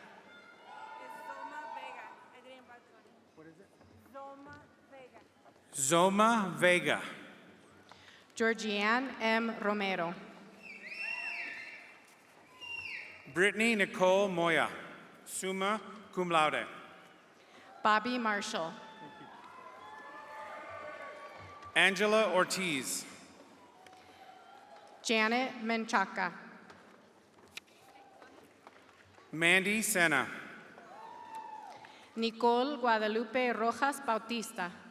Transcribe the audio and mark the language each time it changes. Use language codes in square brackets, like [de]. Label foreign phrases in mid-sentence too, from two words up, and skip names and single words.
[en] Zoma Vega. Georgianne M. Romero. Brittany Nicole Moya, [la] summa cum laude. [en] Bobby Marshall. Angela Ortiz. Janet Menchaca. Mandy Sena. Nicole Guadalupe Rojas Bautista.